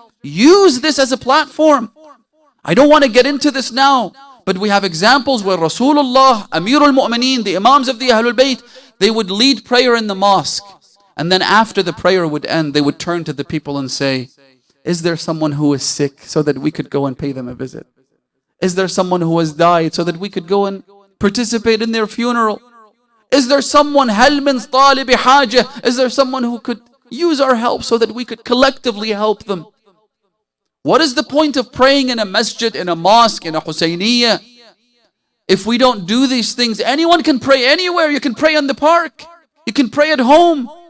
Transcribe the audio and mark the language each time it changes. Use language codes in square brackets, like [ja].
[en] Use this as a platform. I don't want to get into this now, but we have examples where Rasulullah, Amirul Mu'mineen, the Imams of the Ahlul Bayt, they would lead prayer in the mosque. And then after the prayer would end, they would turn to the people and say, is there someone who is sick so that we could go and pay them a visit? Is there someone who has died so that we could go and participate in their funeral? Is there someone, [ar] هَلْ مِنْ طَالِبِ حَاجَةٍ? [en] Is there someone who could use our help so that we could collectively help them? What is the point of praying in a masjid, in a mosque, in a Husayniyah? If we don't do these things, anyone can pray anywhere. You can pray in the park. You can pray at home.